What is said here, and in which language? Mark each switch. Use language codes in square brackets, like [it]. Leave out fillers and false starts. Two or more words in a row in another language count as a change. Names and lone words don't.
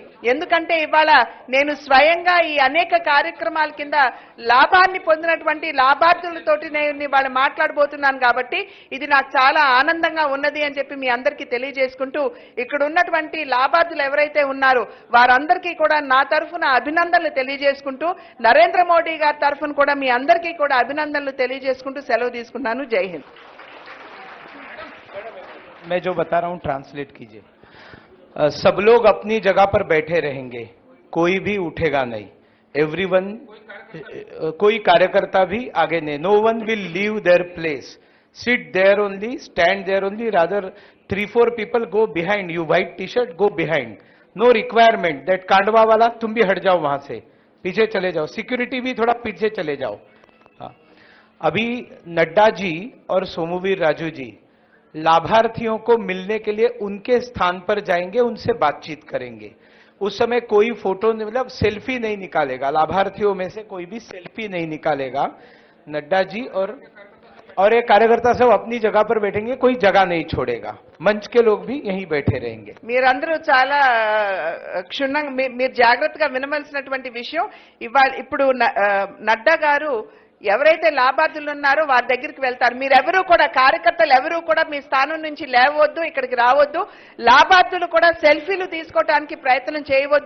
[te] ఎందుకంటే ఇవాళ నేను స్వయంగా ఈ అనేక కార్యక్రమాల కింద లాభాన్ని పొందినటువంటి లాభార్థులతోటి నేను ఇవాళ మాట్లాడబోతున్నాను కాబట్టి ఇది నాకు చాలా ఆనందంగా ఉన్నది అని చెప్పి మీ అందరికీ తెలియజేసుకుంటూ ఇక్కడ ఉన్నటువంటి లాభార్థులు ఎవరైతే ఉన్నారో వారందరికీ కూడా నా తరఫున అభినందనలు తెలియజేసుకుంటూ నరేంద్ర మోడీ గారి తరఫున కూడా మీ అందరికీ కూడా అభినందనలు తెలియజేసుకుంటూ సెలవు తీసుకుంటాను. [hi] जय हिंद. मैं जो बता रहा हूं ट्रांसलेट कीजिए. सब लोग अपनी जगह पर बैठे रहेंगे, कोई भी उठेगा नहीं. एवरीवन, कोई कार्यकर्ता भी आगे नहीं. [en] No one will leave their place. Sit there only, stand there only. रादर 3-4 people go behind. You white t-shirt, go behind. No requirement that [hi] कांडवा वाला तुम भी हट जाओ, वहां से पीछे चले जाओ. सिक्योरिटी भी थोड़ा पीछे चले जाओ. हाँ. अभी नड्डा जी और सोमवीर राजू जी लाभार्थियों को मिलने के लिए उनके स्थान पर जाएंगे, उनसे बातचीत करेंगे. उस समय कोई फोटो मतलब सेल्फी नहीं निकालेगा. लाभार्थियों में से कोई भी सेल्फी नहीं निकालेगा. नड्डा जी और एक कार्यकर्ता सब अपनी जगह पर बैठेंगे, कोई जगह नहीं छोड़ेगा. मंच के लोग भी यहीं बैठे रहेंगे. [te] మీరందరూ చాలా క్షుణ్ణంగా మీరు జాగ్రత్తగా వినవలసినటువంటి విషయం. ఇప్పుడు నడ్డా గారు ఎవరైతే లాభార్థులు ఉన్నారో వారి దగ్గరికి వెళ్తారు. మీరెవరూ కూడా, కార్యకర్తలు ఎవరూ కూడా మీ స్థానం నుంచి లేవద్దు, ఇక్కడికి రావద్దు. లాభార్థులు కూడా సెల్ఫీలు తీసుకోవడానికి ప్రయత్నం చేయవద్దు.